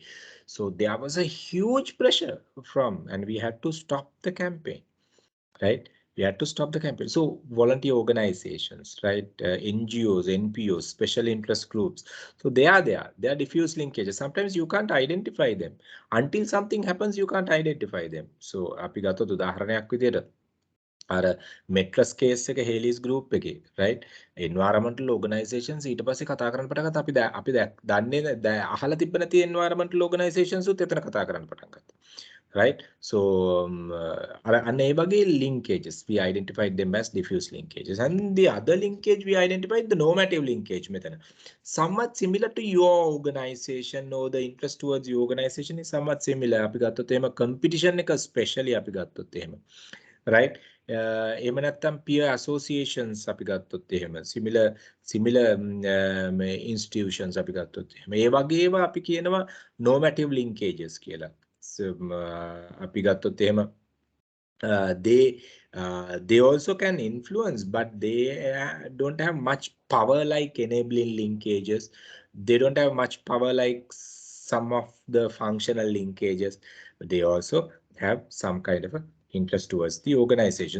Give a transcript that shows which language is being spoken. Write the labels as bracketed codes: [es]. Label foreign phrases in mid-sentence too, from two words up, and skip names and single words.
[en] So there was a huge pressure from, and we had to stop the campaign, right? We had to stop the campaign. So volunteer organizations, right? NGOs, NPOs, special interest groups. So they are there. They are diffuse linkages. Sometimes you can't identify them. Until something happens, you can't identify them. [si] So අපි ගත්තොත් උදාහරණයක් විදියට අර [en] mattress case [si] එක හේලිස් ගෲප් එකේ, [en] right? environmental organizations [si] ඊට පස්සේ කතා කරන්න පටන් ගත්තා. අපි දන්නේ අහලා තිබ්බ නැති [en] environmental organizations [si] උත් එතන කතා කරන්න පටන් ගත්තා. [en] Right? So linkages, we identified them as diffuse linkages. And the other linkage we identified the normative linkage method. Somewhat similar to your organization, or the interest towards your organization is somewhat similar. [si] අපි ගත්තොත් එහෙම competition එක especially අපි ගත්තොත් එහෙම. Right? එහෙම නැත්නම් [en] peer associations [si] අපි ගත්තොත් එහෙම. [en] Similar institutions [si] අපි ගත්තොත් එහෙම. ඒ වගේ ඒවා අපි කියනවා [en] normative linkages [si] කියලා. අපි ගත්තොත් එහෙම [en] they also can influence, but they don't have much power like enabling linkages. They don't have much power like some of the functional linkages, but they also have some kind of a interest towards the organization.